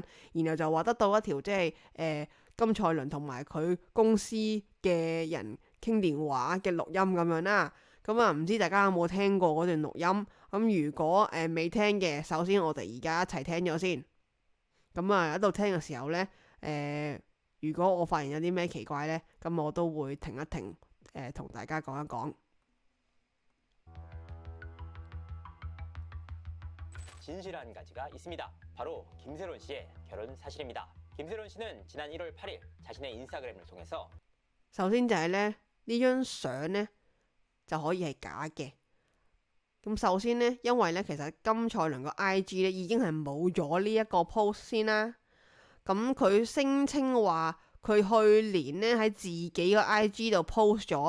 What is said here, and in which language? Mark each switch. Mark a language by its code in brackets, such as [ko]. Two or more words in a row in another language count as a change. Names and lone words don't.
[yue] 然後就話得到一條即係金賽綸同埋佢公司嘅人傾電話嘅錄音咁樣啦。咁啊，唔知大家有冇聽過嗰段錄音？咁如果未聽嘅，首先我哋而家一齊聽咗先。咁啊，喺度聽嘅時候呢，如果我發現有啲咩奇怪呢，咁我都會停一停，同大家講一講。 [ko] 진실한 가지가 있습니다. 바로 김세론 씨의 결혼 사실입니다. 김세론 씨는 지난 1월 8일 자신의 인스타그램을 통해서 [yue] 首先就係呢張相呢就可以係假嘅。咁首先呢，因為呢其實金賽綸個 IG 呢已經係冇咗呢一個 post 先啦。咁佢聲稱話佢去年呢喺自己個 IG 度 post 咗。